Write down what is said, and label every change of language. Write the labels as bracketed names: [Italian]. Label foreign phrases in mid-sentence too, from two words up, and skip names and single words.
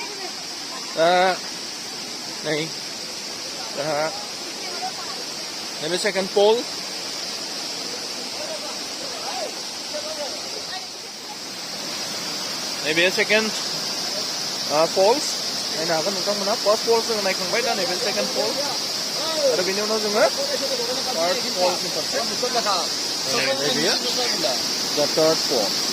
[Bodo] नै नैबे [English] second falls [Bodo] नैबे [English] second falls [Bodo] नायनो हागोन नोंथांमोना [English] first falls [Bodo] जोङो नायखांबाय दा नैबे सेकेन्ड फल्स आरो बेनि उनाव जोङो [English] third fallनि [Bodo] फारसे बेयो [English] the third fall